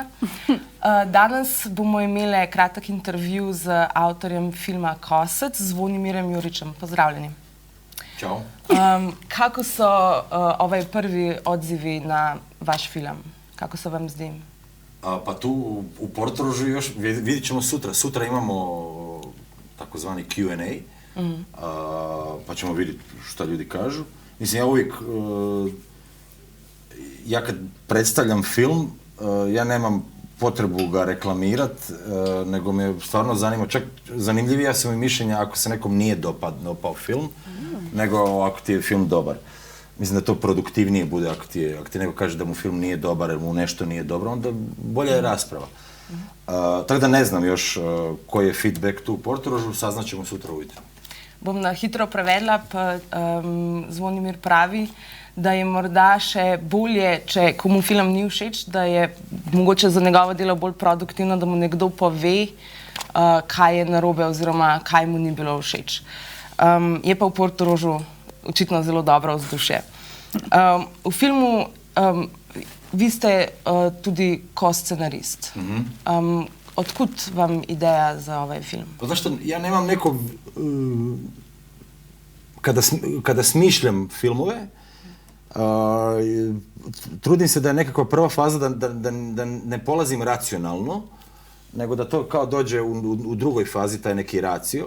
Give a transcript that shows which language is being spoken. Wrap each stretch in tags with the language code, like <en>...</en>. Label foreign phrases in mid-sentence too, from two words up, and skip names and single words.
<sl>Danes bomo imeli kratek intervju z avtorjem filma Kosec, Zvonimirjem Juričem. Pozdravljeni. Čau. Kako so prvi odzivi na vaš film? Kako se vam zdi?</sl> <hr>Pa tu u Portorožu još vidit ćemo sutra. Sutra imamo takozvani Q&A, pa ćemo vidjeti šta ljudi kažu. Mislim, ja uvijek, ja kad predstavljam film, ja nemam potrebu ga reklamirat, nego me stvarno zanima, čak zanimljivija su mi mišljenja ako se nekom nije dopao film, nego ako ti je film dobar. Mislim da to produktivnije bude ako ti neko kaže da mu film nije dobar jer mu nešto nije dobro, onda bolja je rasprava. Tako da ne znam još koji je feedback tu u Portorožu, saznaćemo sutra ujutro.</hr> <sl>Bom na hitro prevedla, pa Zvonimir pravi, da je morda še bolje, če komu film ni všeč, da je mogoče za njegovo delo bolj produktivno, da mu nekdo pove, kaj je narobe oziroma kaj mu ni bilo všeč. Je pa v Portorožu očitno zelo dobro vzdušje. V filmu vi ste tudi ko-scenarist.</sl> <hr>Odkud vam ideja za ovaj film? Pa znaš što, ja nemam nekog... Kada smišljam filmove, trudim se da je nekakva prva faza da ne polazim racionalno, nego da to kao dođe u drugoj fazi, taj neki racio.</hr>